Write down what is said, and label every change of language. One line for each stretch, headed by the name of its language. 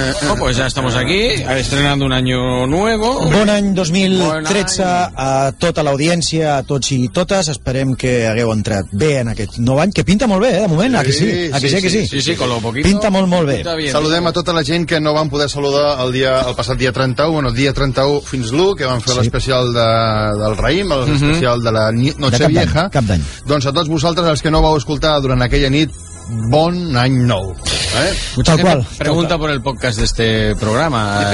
Spanish: Oh, pues ya estamos aquí, estrenando un año nuevo.
Catalan: Bon any 2013 a tota l'audiència, a tots i totes. Esperem que hagueu entrat bé en aquest nou any, que pinta molt bé, de moment,
Spanish: sí, con lo poquito.
Catalan: Pinta molt, molt bé. Saludem a tota la gent que no vam poder saludar el dia, el passat dia 31, bueno, dia 31 fins l'1, que vam fer l'especial del raïm, l'especial de la Noche Vieja. Cap d'any. Doncs a tots vosaltres, els que no vau escoltar durant aquella nit, bon any nou. Mucha qual.
Spanish: Pregunta por el podcast de este programa.